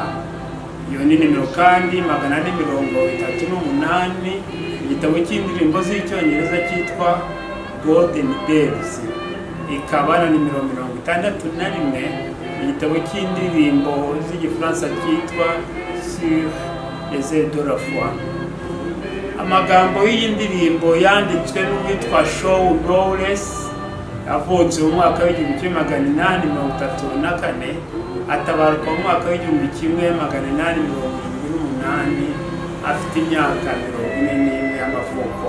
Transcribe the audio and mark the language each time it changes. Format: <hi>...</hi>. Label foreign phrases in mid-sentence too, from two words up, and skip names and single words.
<rw>Iyo ni nimero kandi 438 mu gitabo cy'indirimbo z'icyongereza cyitwa Golden Bells. Ikaba na nimero 61 mu gitabo cy'indirimbo z'igifaransa cyitwa Sur les ailes de la foi. Amagambo y'iyi ndirimbo yanditswe n'uwitwa Shaw Knowles yavutse mu mwaka w'1834 atabaruka mu mwaka w'1878 afite imyaka 41 y'amavuko.</rw>